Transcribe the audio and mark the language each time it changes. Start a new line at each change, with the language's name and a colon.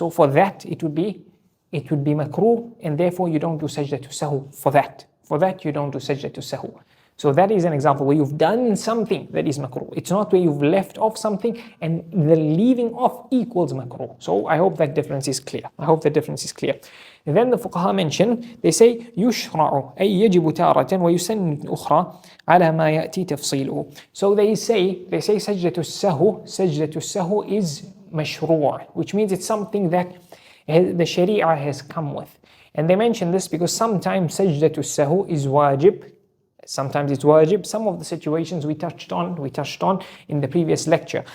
English: So for that it would be makrooh, and therefore you don't do Sajdah Sahu for that. You don't do Sajdah Sahu. So that is an example where you've done something that is makrooh. It's not where you've left off something and the leaving off equals makrooh. So I hope that difference is clear. And then the fuqaha mention, they say
Arabic: يشرع أي يجب تارة ويسن أخرى على ما يأتي تفصيله.
English: So they say Sajdah Sahu is mashru', which means it's something that the sharia has come with. And they mention this because sometimes Sajdah Sahu is waajib, sometimes it's waajib. Some of the situations we touched on in the previous lecture.